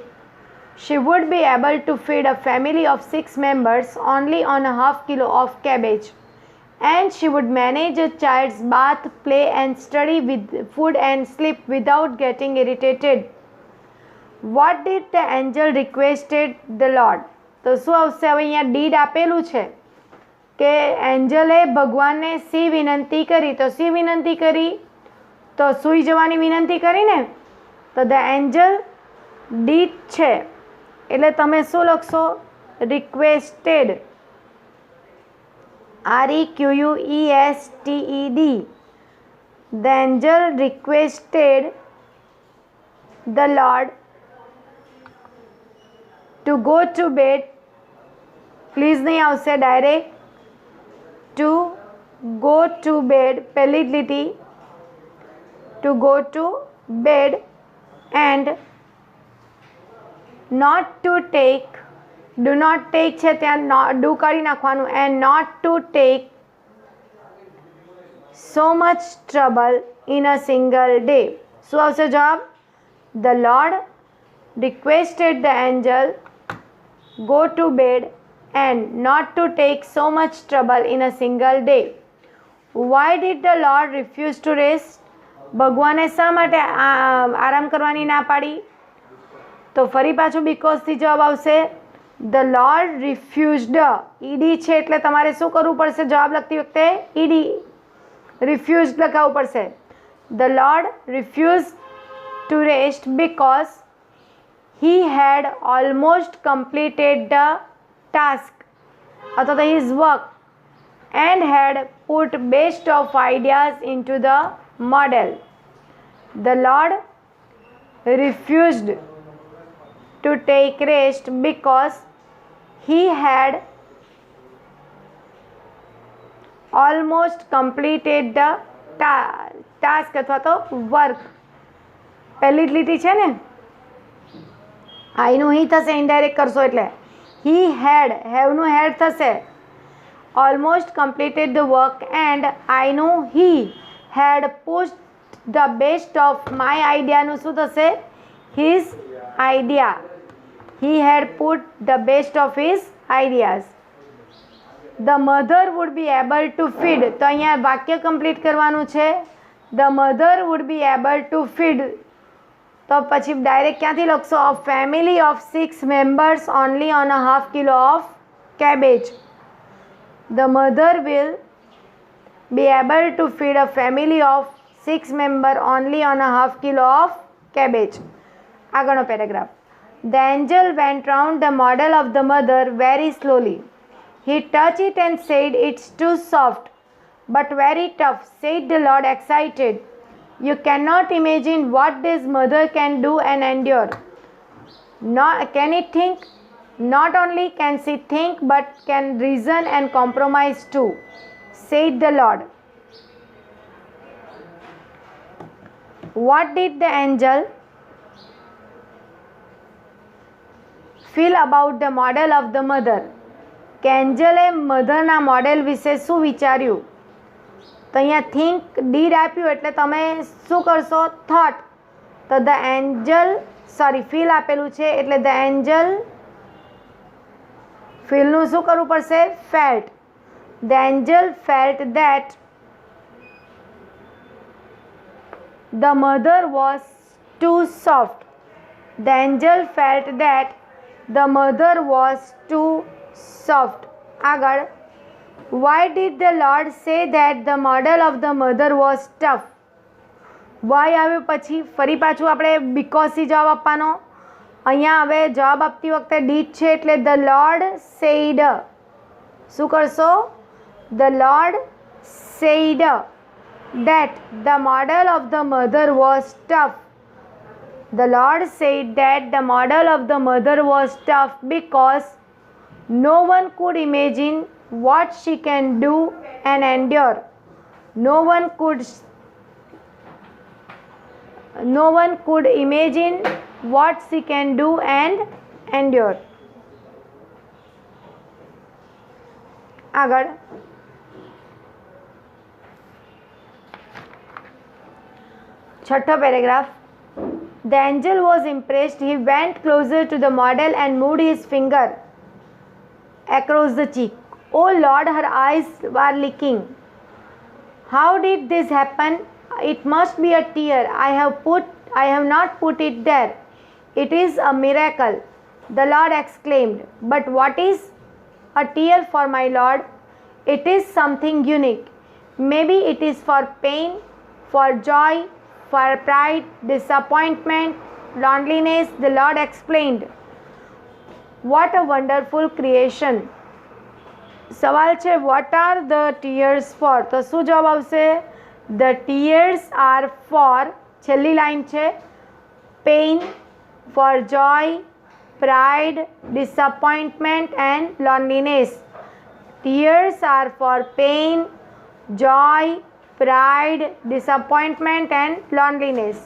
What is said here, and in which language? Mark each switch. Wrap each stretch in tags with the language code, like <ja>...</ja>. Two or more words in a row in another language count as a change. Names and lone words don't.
<en>She would be able to feed a family of 6 members only on a half kilo of cabbage. And she would manage a child's bath, play and study with food and sleep without getting irritated. What did the angel requested the Lord?</en> <gu>તો શું આવશે? હવે અહીંયા ડીડ આપેલું છે કે એન્જલે ભગવાનને સી વિનંતી કરી. તો સી વિનંતી કરી? તો સૂઈ જવાની વિનંતી કરી ને. તો ધ એન્જલ ડીડ છે એટલે તમે શું લખશો?</gu> <en>રિક્વેસ્ટેડ. REQUESTED. The angel requested the Lord to go to bed. Please</en> <gu>નહીં આવશે</gu> <en>direct. To go to bed.</en> <gu>પહેલી જ લીટી.</gu> <en>To go to bed and not to take. Do not take</en> <gu>છે ત્યાં do કાઢી નાખવાનું.</gu> <en>And not to take so much trouble in a single day.</en> <gu>શું આવશે જવાબ?</gu> <en>The Lord requested the angel go to bed and not to take so much trouble in a single day. Why did the Lord refuse to rest?</en> <gu>ભગવાને શા માટે આરામ કરવાની ના પાડી? તો ફરી પાછું because થી જવાબ આવશે.</gu> <en>The Lord refused.</en> <gu>ED છે એટલે તમારે શું કરવું પડશે? જવાબ લખતી વખતે</gu> <en>ED refused</en> <gu>લખાવવું પડશે.</gu> <en>The Lord refused to rest because he had almost completed the task</en> <gu>અથવા તો</gu> <en>his work and had put best of ideas into the model. The Lord refused to take rest because he had almost completed the task</en> <gu>અથવા તો</gu> <en>work.</en> <gu>પહેલી જ લીટી છે ને, આઈનું હી થશે ઇનડાયરેક્ટ કરશો એટલે.</gu> <en>he had,</en> <gu>હેવનું હેડ થશે.</gu> <en>almost completed the work and આઈનું he had put the best of my ideaનું</en> <gu>શું થશે?</gu> <en>his idea. He had put the best of his ideas. The mother would be able to feed.</en> <gu>તો અહીંયા વાક્ય કમ્પ્લીટ કરવાનું છે.</gu> <en>The mother would be able to feed.</en> <gu>તો પછી ડાયરેક્ટ ક્યાંથી લખશો?</gu> <en>A family of 6 members only on a half kilo of cabbage. The mother will be able to feed a family of 6 members only on a half kilo of cabbage.</en> <gu>આગળનો પેરેગ્રાફ.</gu> <en>The angel went round the model of the mother very slowly. He touched it and said, it's too soft. but very tough, said the Lord, excited. You cannot imagine what this mother can do and endure. Can it think? Not only can she think, but can reason and compromise too, said the Lord. What did the angel feel about the model of the mother?</en> <gu>કે એન્જલે મધરના મોડેલ વિશે શું વિચાર્યું? તો અહીંયા</gu> <en>think did</en> <gu>આપ્યું એટલે તમે શું કરશો?</gu> <en>થોટ.</en> <gu>તો</gu> <en>the angel feel</en> <gu>આપેલું છે એટલે</gu> <en>the angel feelનું</en> <gu>શું કરવું પડશે?</gu> <en>ફેલ્ટ. the angel felt that the mother was too soft. the angel felt that the mother was too soft.</en> <gu>આગળ,</gu> <en>why did the Lord say that the model of the mother was tough?</en> <gu>why આવ્યું પછી ફરી પાછું આપણે because જવાબ આપવાનો. અહીંયા હવે જવાબ આપતી વખતે did છે એટલે</gu> <en>the Lord said.</en> <gu>શું કરશો?</gu> <en>the Lord said that the model of the mother was tough. the Lord said that the model of the mother was tough because no one could imagine what she can do and endure. No one could imagine what she can do and endure.</en> <gu>આગળ, છઠ્ઠો પેરેગ્રાફ.</gu> <en>The angel was impressed. He went closer to the model and moved his finger across the cheek. Oh Lord, her eyes were leaking. How did this happen? It must be a tear. I have not put it there. It is a miracle, the Lord exclaimed. But what is a tear for my Lord? It is something unique. Maybe it is for pain, for joy, for pride, disappointment, loneliness, the Lord explained. What a wonderful creation.</en> <gu>સવાલ છે</gu> <en>what are the tears for?</en> <gu>તો શું જવાબ આવશે?</gu> <en>The tears are for,</en> <gu>છેલ્લી લાઈન છે,</gu> <en>pain, for joy, pride, disappointment and loneliness. Tears are for pain, joy, pride, disappointment and loneliness.</en>